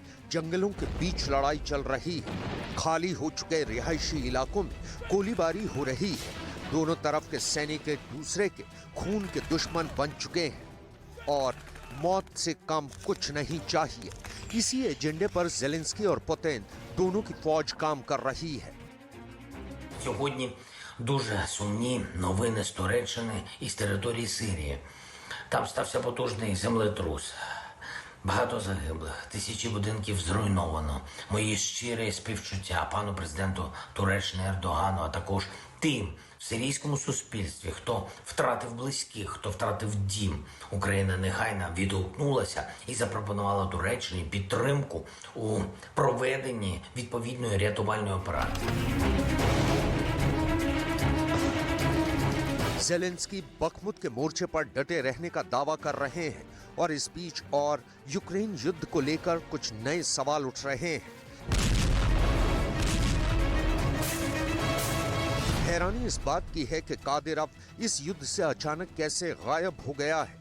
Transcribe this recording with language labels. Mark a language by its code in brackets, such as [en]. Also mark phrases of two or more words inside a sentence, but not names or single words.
[hi] जंगलों के बीच लड़ाई चल रही है। खाली हो चुके रिहायशी इलाकों में गोलीबारी हो रही है। दोनों तरफ के सैनिक एक दूसरे के खून के दुश्मन बन चुके हैं और मौत से कम कुछ नहीं चाहिए। इसी एजेंडे पर ज़ेलेंस्की और पुतिन दोनों की फौज काम कर रही है। [uk] Сьогодні дуже сумні новини з Туреччини і з території Сирії. Там стався потужний землетрус. Багато загиблих, тисячі будинків зруйновано. Мої щирі співчуття пану президенту Туреччини Ердогану, а також тим в сирійському суспільстві, хто втратив близьких, хто втратив дім. Україна негайно відгукнулася і запропонувала Туреччині підтримку у проведенні відповідної рятувальної операції. [hi] ज़ेलेंस्की बखमुत के मोर्चे पर डटे रहने का दावा कर रहे हैं और इस बीच और यूक्रेन युद्ध को लेकर कुछ नए सवाल उठ रहे हैं। हैरानी इस बात की है कि कादिरोव इस युद्ध से अचानक कैसे गायब हो गया है।